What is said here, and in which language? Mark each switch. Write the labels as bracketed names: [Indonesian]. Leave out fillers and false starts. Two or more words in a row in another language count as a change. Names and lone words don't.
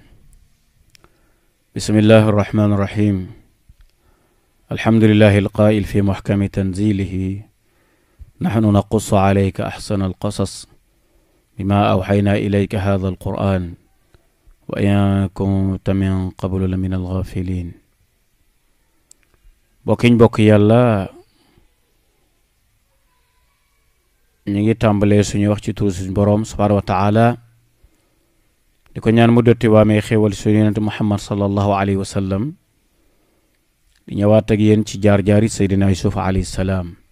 [Arabic] بسم الله الرحمن الرحيم. الحمد لله القائل في محكم تنزيله نحن نقص عليك أحسن القصص بما أوحينا إليك هذا القرآن وإن كنت من قبل لمن الغافلين. [Wolof] bokk yàlla ñu ngi tàmbalee suñu wax ci turu suñu boroom [Arabic] سبحانه وتعالى [Wolof] di ko ñaan mu dotti waamee xéewal suñu yonent Muhammad [Arabic] صلى الله عليه وسلم [Wolof] di ñëwaat ak yéen ci jaar-jaari Seydina Yuusuf [Arabic] عليه السلام